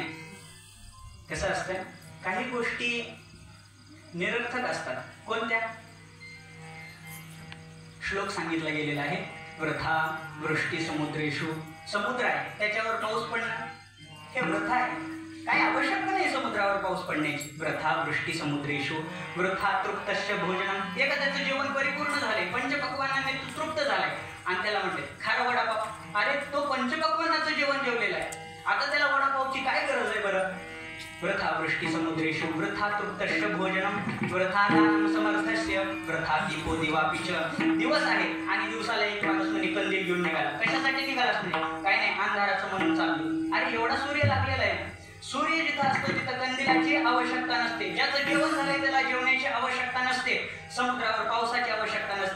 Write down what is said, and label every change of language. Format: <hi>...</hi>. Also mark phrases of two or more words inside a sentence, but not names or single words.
<mr>कसं असतं, काही गोष्टी निरर्थक असतात. कोणत्या? श्लोक सांगितला गेलेला आहे,</mr> <sa>वृथा वृष्टी समुद्रेषु.</sa> <mr>समुद्र आहे त्याच्यावर पाऊस पडणं हे वृथा आहे. काही आवश्यकता नाही समुद्रावर पाऊस पडण्याची.</mr> <sa>वृथा वृष्टी समुद्रेषु वृथा तृप्तस्य भोजनम.</sa> <mr>एखाद्याचं जेवण परिपूर्ण झाले, पंचपक्वानाने तृप्त झालाय आणि त्याला म्हणते खारा वडापाव. अरे तो पंचपक्वानाचं जेवण जेवलेलं आहे, आता त्याला वडापावची काय गरज आहे बरं?</mr> <sa>वृथा वृष्टी समुद्रेषु वृथा तृप्तस्य भोजनम वृथा दानम समर्थस्य वृथा दीपो दिवापिच.</sa> <mr>दिवस आहे आणि दिवसाला एक माणूस म्हणे कंदील घेऊन निघाला. कशासाठी निघालाच नाही? काय नाही, अंधाराचं म्हणून चाललो. अरे एवढा सूर्य लागलेला आहे. सूर्य जिथं असतो तिथं कंदिलाची आवश्यकता नसते. ज्याचं जेवण झालंय त्याला जेवणाची आवश्यकता नसते. समुद्रावर पावसाची आवश्यकता नसते.</mr>